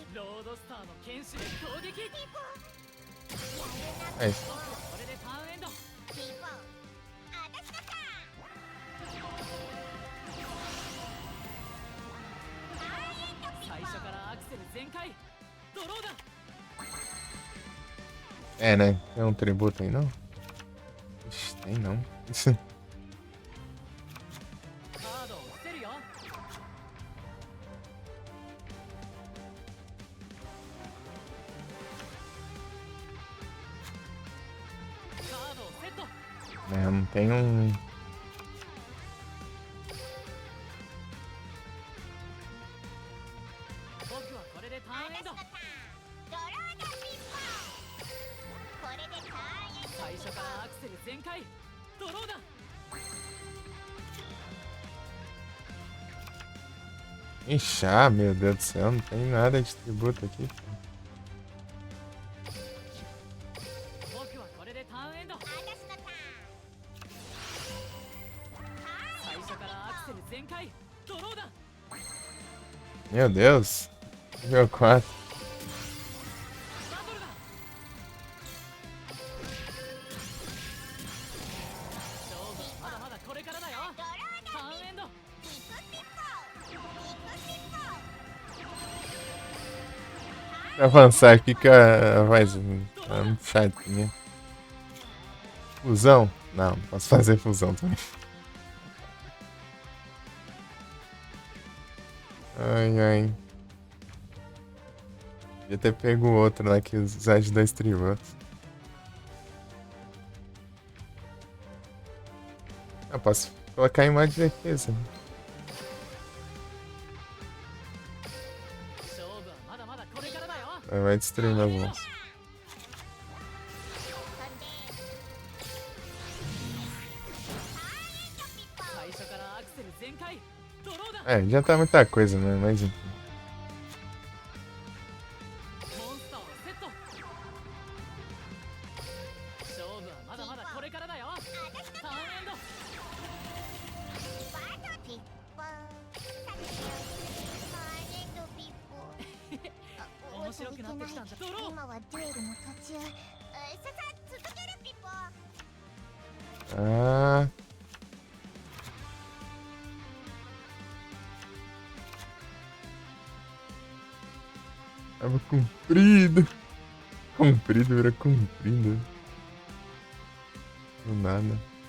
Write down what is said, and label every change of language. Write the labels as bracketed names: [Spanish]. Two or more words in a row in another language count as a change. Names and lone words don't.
[Japanese] ロードスターの剣士で攻撃ポ [Portuguese] É isso. [Japanese] これでターンエンドピポあたしのターン最初からアクセル全開ドローだ [Portuguese] É, né? Tem um tributo aí, não? Ixi, tem não. [Japanese] カードを捨てるよカードをセット [Portuguese] É, não tem um. [Japanese] 僕はこれでターンエンドドローだピポこれでターンエンド最初からアクセル全開ドローだ [Portuguese] Ixi, ah, meu Deus do céu, não tem nada de tributo aqui. Pô. [Japanese] 僕はこれでターンエンドあたしのターン最初からアクセル全開ドローだ [Portuguese] Meu Deus. Nível 4. [Japanese] バトルだ勝負はまだまだこれからだよドローだターンエンドピプピポピプピポ [Portuguese] Pra avançar, fica a voz muito chato, né? Fusão? Não, não posso fazer fusão também. Ai, ai. Devia ter pego o outro lá que usar de 2 tributos. Eu posso colocar em modo de defesa. [Japanese] 勝負はまだまだこれからだよ [Portuguese] Vai destruir meus monstros. [Japanese] 最初からアクセル全開ドローだ [Portuguese] É, adianta muita coisa, né? Mas enfim. [Japanese] モンスターをセット勝負はまだまだこれからだよターンエンドバトピッポターンエンドピッポ面白くなってきたんじゃドロー今はデュエルの途中さ続けるピポ [Portuguese] Ah. Tava comprido. Comprido vira comprido. Do nada.